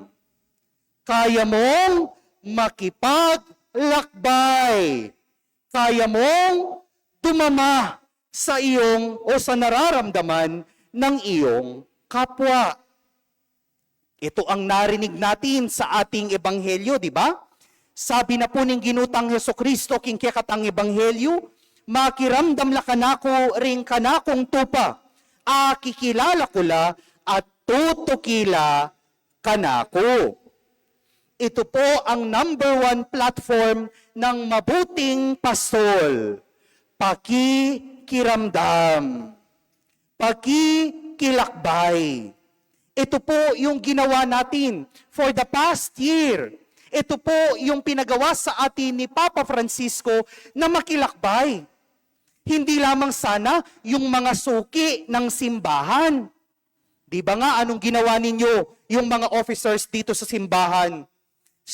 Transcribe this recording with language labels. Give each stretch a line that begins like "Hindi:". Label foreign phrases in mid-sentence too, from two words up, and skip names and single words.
Filipino: Kaya mong makipaglakbay. Kaya mong tumama sa iyong o sa nararamdaman ng iyong kapwa. Ito ang narinig natin sa ating ebanghelyo, di ba? Sabi na po ng
Pampanga: ginutang Hesukristo, king kekatang ebanghelyo, makiramdam la kanako ring kanakong tupa, akikilala ko la at tutukila kanako.
Filipino: Ito po ang number 1 platform ng mabuting pastol. Pakikiramdam. Pakikilakbay. Ito po yung ginawa natin
English: for the past year.
Filipino: Ito po yung pinagawa sa atin ni Papa Francisco na makilakbay. Hindi lamang sana yung mga suki ng simbahan. Di ba nga anong ginawa ninyo yung mga officers dito sa simbahan?